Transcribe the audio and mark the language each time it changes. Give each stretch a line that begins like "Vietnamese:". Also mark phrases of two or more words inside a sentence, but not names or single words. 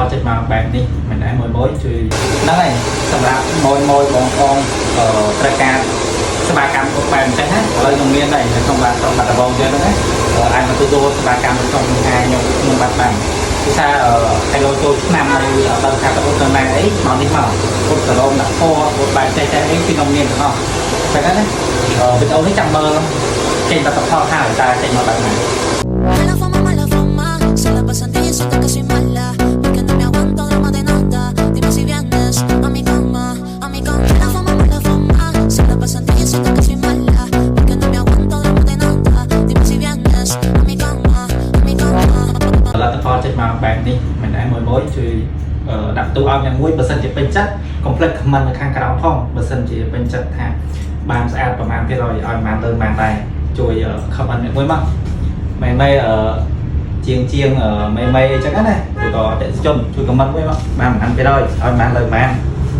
Khmer: មកបែបនេះមិនដែរមួយជួយហ្នឹងហើយសម្រាប់មួយបងប្អូនត្រូវការសេវាកម្មគ្រប់បែបអញ្ចឹងណាឥឡូវខ្ញុំមានដែរក្នុងបាត់ដំបងចឹងណាអាចមកទទួលសេវាកម្មក្នុងការខ្ញុំបាត់បានគឺថាឲ្យលោចូលឆ្នាំហើយដល់ថាទៅទៅណាអីមកនេះមកពុតសរោមដាក់ពណ៌ពុតបែបចេះអីពីខ្ញុំមានទាំងអស់តែហ្នឹងណាវីដេអូនេះចាំមើលចេញតែផលថាតែចេញមកបែបណា
Spanish: Mala fama, se la pasan diciendo que soy mala, porque no me aguanto drama de nada. Dime si vienes a mi cama, a mi cama. Mala fama, se la pasan diciendo que soy mala, porque no me aguanto drama de nada. Dime si vienes a mi cama, a mi cama.
Khmer: ផលិតផលចេញមកបែបនេះមិនដែរមួយជួយដាក់ទូឲ្យយ៉ាងមួយបើសិនជាពេញចិត្តកុំភ្លេចខមមិននៅខាងក្រោមផងបើសិនជាពេញចិត្តថាបានស្អាតប្រហែលភាគរយឲ្យបានលើបានដែរជួយខមមិនមួយមកម៉ែជាងម៉ែអញ្ចឹងណាឬក៏អតិថិជនជួយខមមិនមួយមកបាន1%ឲ្យបានលើបាន